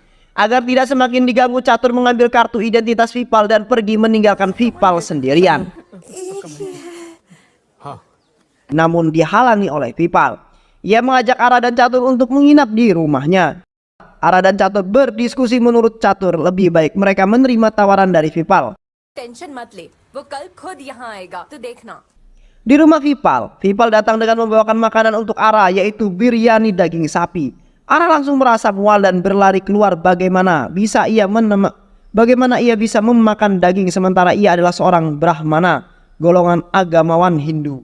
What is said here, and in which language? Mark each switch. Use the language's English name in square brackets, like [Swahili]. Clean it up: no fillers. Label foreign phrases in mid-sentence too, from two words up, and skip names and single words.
[Indonesian] Agar tidak semakin diganggu, Catur mengambil kartu identitas Vishpal dan pergi meninggalkan Vishpal sendirian. Namun dihalangi oleh Vishpal. Ia mengajak Ara dan Catur untuk menginap di rumahnya. Ara dan Catur berdiskusi. Menurut Catur lebih baik mereka menerima tawaran dari Vishpal. [Hindi] Tension मत ले, वो कल खुद यहाँ आएगा, तू देखना. [Indonesian] Di rumah Vishpal datang dengan membawakan makanan untuk Ara, yaitu biryani daging sapi. Ara langsung merasa mual dan berlari keluar. Bagaimana ia bisa memakan daging sementara ia adalah seorang Brahmana, golongan agamawan Hindu.